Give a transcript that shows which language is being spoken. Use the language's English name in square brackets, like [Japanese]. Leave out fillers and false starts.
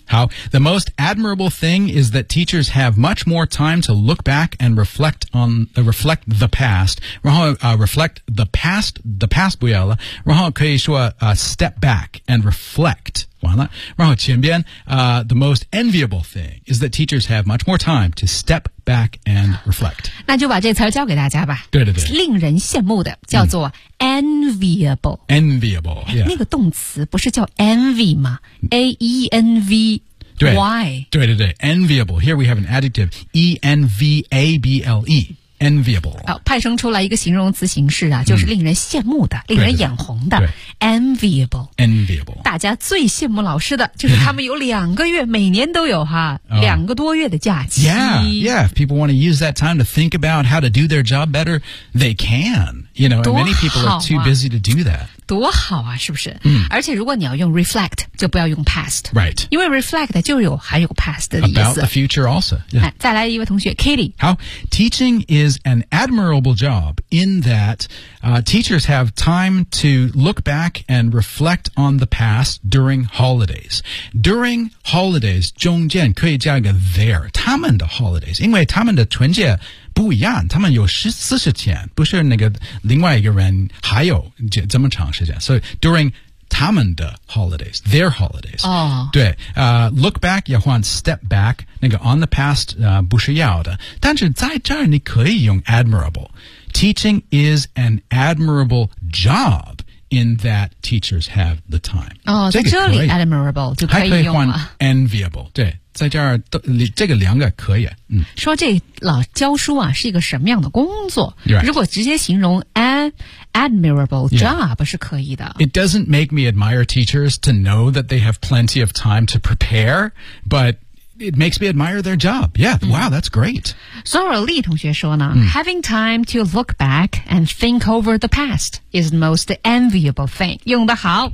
[English] 好 ，the most admirable thing is that teachers have much more time to look back and reflect on reflect the past， 然后reflect the past [Chinese] 不要了，然后可以说 [English] step back and reflect。 [Chinese] 完了，然后前边 [English] the most enviable thing is that teachers have much more time to step back and reflect。 [Chinese] 那就把这词教给大家吧。对对对，令人羡慕的叫做 enviable。 [English] enviable、yeah. [Chinese] 那个动词不是叫 envy 吗 ？A E N V Y。对对对 [English] ，enviable。Here we have an adjective E N V A B L E。 enviable、 [Chinese] 哦、派生出来一个形容词形式啊，就是令人羡慕的、令人眼红的 enviable 大家最羡慕老师的就是他们有两个月每年都有哈、两个多月的假期 [English] yeah if people want to use that time to think about how to do their job better they can you know、 [Chinese] 啊、 [English] and many people are too busy to do that [Chinese] 多好啊是不是、嗯、而且如果你要用 reflect 就不要用 past [English] right [Chinese] 因为 reflect 就有含有 past 的意思 [English] about the future also、yeah. [Chinese] 再来一位同学 Katie 好 [English] teaching is an admirable job in that、teachers have time to look back and reflect on the past during holidays [Chinese] during holidays 中间可以加一个 there 他们的 holidays 因为他们的春节不一样他们有40天不是那个另外一个人还有这么长时间。所以 during 他们的 holidays, their holidays.、 [English] Oh. [Chinese] 对、look back, 要换 step back, 那个 on the past,、不是要的。但是在这儿你可以用 admirable. [English] Teaching is an admirable job in that teachers have the time.、 [Chinese] Oh, 这个、在这里 admirable 就可以用了。还可以换 enviable, 对。在这儿这个两个可以、嗯、说这老教书啊是一个什么样的工作、 [English] right. [Chinese] 如果直接形容 admirable job、 [English] yeah. [Chinese] 是可以的 [English] It doesn't make me admire teachers to know that they have plenty of time to prepare but it makes me admire their job yeah、 [Chinese] 嗯、 [English] wow that's great [Chinese] Sora Lee 同学说呢、嗯、 [English] having time to look back and think over the past is the most enviable thing [Chinese] 用得好、